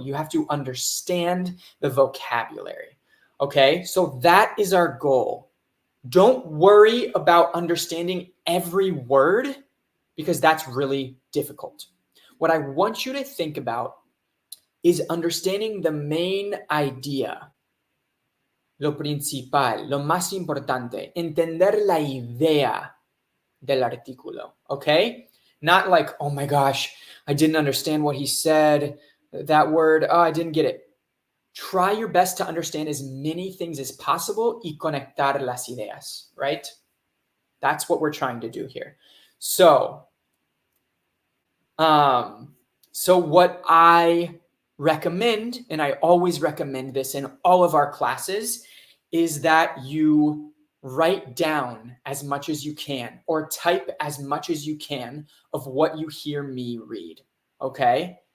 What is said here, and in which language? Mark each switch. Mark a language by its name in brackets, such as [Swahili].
[English] You have to understand the vocabulary. Okay, so that is our goal. Don't worry about understanding every word because that's really difficult. What I want you to think about is understanding the main idea. [Spanish] Lo principal, lo más importante, entender la idea del artículo, okay? [English] Not like, oh my gosh, I didn't understand what he said, that word, oh, I didn't get it. Try your best to understand as many things as possible [Spanish] y conectar las ideas, [English] right? That's what we're trying to do here. So what I recommend, and I always recommend this in all of our classes, is that you write down as much as you can or type as much as you can of what you hear me read, okay?